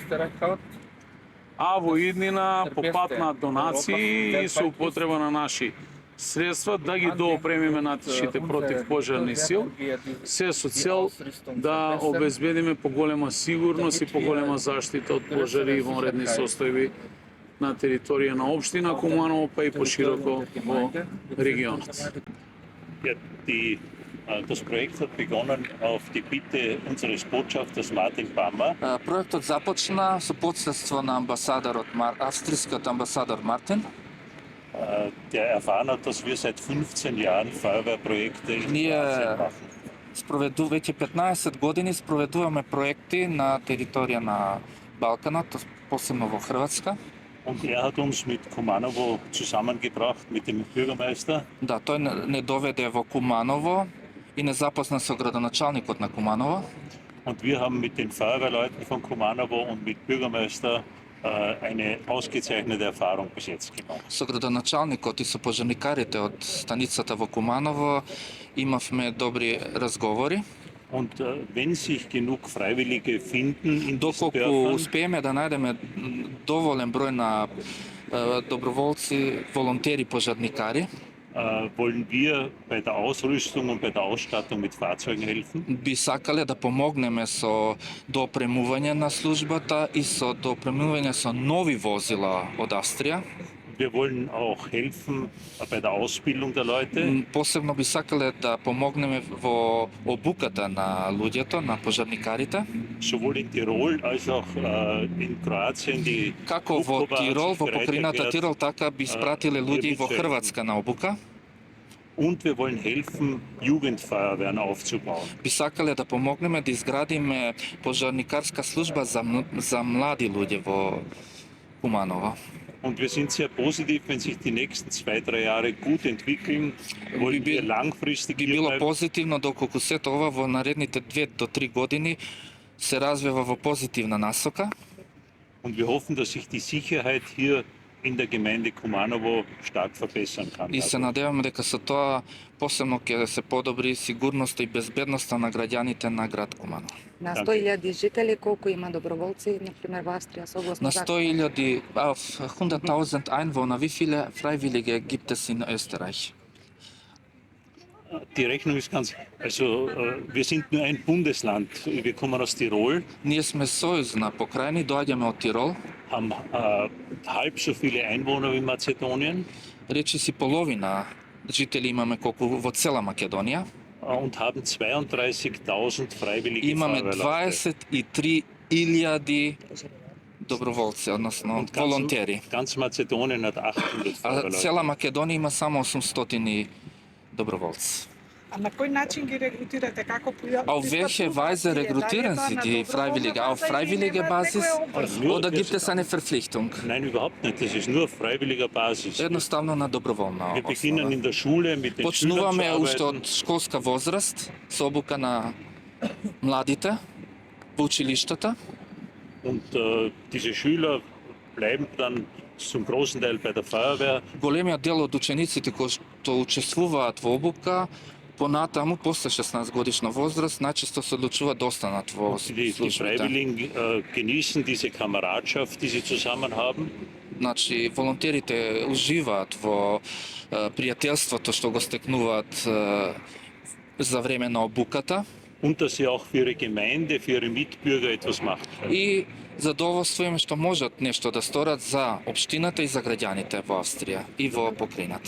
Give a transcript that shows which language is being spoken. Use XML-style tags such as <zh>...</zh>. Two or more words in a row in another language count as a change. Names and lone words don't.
<mk>А во иднина по пат на донации и со употреба на наши средства да ги доопремиме нашите противпожарни сил, се со цел да обезбедиме поголема сигурност и поголема заштита од пожари и вонредни состојби на територија на општина Куманово, па и пошироко во регионот.</mk> <de>Das Projekt hat begonnen auf die Bitte unseres Botschafters Martin Bammer.</de> <mk>Проектот започна со посредство на амбасадорот австрискиот амбасадор Мартин.</mk> <de>Der erfahren hat, dass wir seit 15 Jahren Feuerwehrprojekte in Kroatien machen.</de> <mk>Веќе 15 години спроведуваме проекти на територија на Балканот, посебно во Хрватска.</mk> <de>Und hat uns mit Kumanovo zusammengebracht, mit dem Bürgermeister.</de> <mk>Да, тој не доведе во Куманово и не запозна со градоначалникот на Куманово.</mk> <de>Und wir haben mit den Feuerwehrleuten von Kumanovo und mit Bürgermeister eine ausgezeichnete Erfahrung bis jetzt gemacht.</de> <mk>Со градоначалникот и со пожарникарите од станицата во Куманово имавме добри разговори.</mk> <de>Und wenn sich genug Freiwillige finden in diesen</de> <mk>Доколку</mk> <de>Dörfern,</de> <mk>успееме да најдеме доволен број на доброволци, волонтери, пожарникари,</mk> <de>wollen wir bei der Ausrüstung und bei der Ausstattung mit Fahrzeugen helfen.</de> <mk>би сакале да помогнеме со доопремување на службата и со доопремување со нови возила од Австрија.</mk> <de>Wir wollen auch helfen bei der Ausbildung der Leute.</de> <mk>Посебно би сакале да помогнеме во обуката на луѓето, на пожарникарите.</mk> <de>Sowohl in Tirol als auch in Kroatien die</de> <mk>Како во Тирол, во покрајината Тирол, така би спратиле луѓе во Хрватска на обука.</mk> <de>Und wir wollen helfen, Jugendfeuerwehren aufzubauen.</de> <mk>Би сакале да помогнеме да изградиме пожарникарска служба за млади луѓе во Куманово.</mk> <de>Und wir sind sehr positiv, wenn sich die nächsten 2-3 Jahre gut entwickeln, wollen wir langfristig</de> <mk>Би било позитивно доколку сето ова во наредните 2 до 3 години се развива во позитивна насока.</mk> <de>Und wir hoffen, dass sich die Sicherheit hier in der Gemeinde Kumanovo stark verbessern kann.</de> <mk>И се надеваме дека со тоа посебно ќе се подобри сигурноста и безбедноста на граѓаните на град Куманово. На 100.000 жители колку има доброволци, например, во Австрија согласно На 100.000,</mk> <de>auf 100.000 Einwohner, wie viele Freiwillige gibt es in Österreich? Die Rechnung ist ganz, also wir sind nur ein Bundesland, wir kommen aus Tirol.</de> <mk>Ние сме сојузна покрајни, доаѓаме од Тирол.</mk> <de>Haben halb so viele Einwohner wie Mazedonien.</de> <mk>Речи си половина жители имаме колку во цела Македонија.</mk> <de>Und haben 32.000 freiwillige</de> <mk>Имаме</mk> <de>Feuerwehrleute.</de> <mk>23 илјади доброволци, односно волонтери.</mk> <de>Ganz Mazedonien hat 800</de> <mk>А</mk> <de>Feuerwehrleute.</de> <mk>цела Македонија има само 800 доброволци. А на кој начин ги регрутирате? Како</mk> <de>Auf welche Weise rekrutieren Sie die Freiwillige? Auf freiwillige Basis oder gibt es eine Verpflichtung? Nein, überhaupt nicht. Das ist nur auf freiwilliger Basis.</de> <mk>Едноставно на доброволна</mk> <de>Wir beginnen</de> <mk>основа.</mk> <de>in der Schule mit den Schülern zu</de> <mk>Почнуваме уште</mk> <de>arbeiten.</de> <mk>од школска возраст со обука на младите во училиштата.</mk> <de>Und diese Schüler bleiben dann zum großen Teil bei der Feuerwehr.</de> <mk>Големиот дел од учениците кои што учествуваат во обука, понатаму, после 16 годишна возраст, најчесто се одлучуваат да останат во</mk> <de>Die</de> <mk>службите.</mk> <de>Freiwilligen genießen diese Kameradschaft, die sie zusammen haben.</de> <mk>Значи, волонтерите уживаат во пријателството што го стекнуваат за време на обуката</mk> <de>Und dass sie auch für ihre Gemeinde, für ihre Mitbürger etwas machen können.</de> <mk>и задоволство им што можат нешто да сторат за општината и за граѓаните во Австрија и во покрајната.</mk>